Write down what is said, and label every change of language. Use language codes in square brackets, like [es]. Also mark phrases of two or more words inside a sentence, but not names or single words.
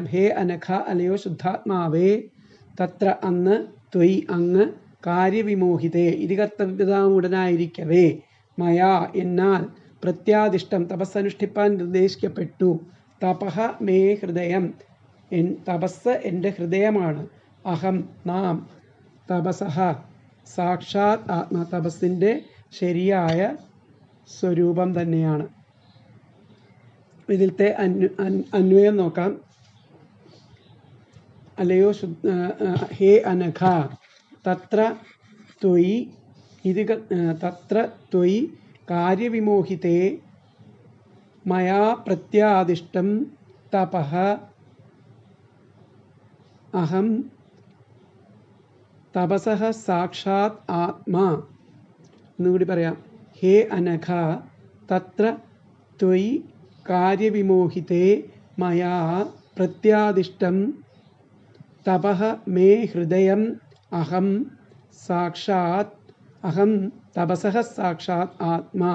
[sa] ഹേ അനഘ, [ml] അല്ലയോ ശുദ്ധാത്മാവേ, തത്ര അന്ന്, ത്വയി അങ്ങ്, [sa] കാര്യവിമോഹിതേ ഇതി [ml] കർത്തവ്യതാമുടനായിരിക്കവേ, മയാ എന്നാൽ, പ്രത്യാദിഷ്ടം തപസ്സനുഷ്ഠിപ്പാൻ നിർദ്ദേശിക്കപ്പെട്ടു, [sa] തപഃ മേ ഹൃദയം [ml] തപസ് എൻ്റെ ഹൃദയമാണ്, അഹം നാം, [sa] തപസഃ സാക്ഷാത് ആത്മാ [ml] തപസ്സിൻ്റെ ശരിയായ സ്വരൂപം തന്നെയാണ്. ഇതിലത്തെ അന്വയം നോക്കാം. [sa] അല്ലയോ ഹേ അനഘ, തത്ര ത്വയി इति तत्र त्वयि कार्यविमोहिते मया प्रत्यादिष्टं तपः अहं തപസഃ സാക്ഷാത് ആത്മാ. [ml] എന്നുകൂടി പറയാം. [sa] ഹേ അനഘ, തത്ര ത്വയി കാര്യവിമോഹിതേ മയാ പ്രത്യാദിഷ്ടം തപഃ മേ ഹൃദയം അഹം തപസഃ സാക്ഷാത് ആത്മാ.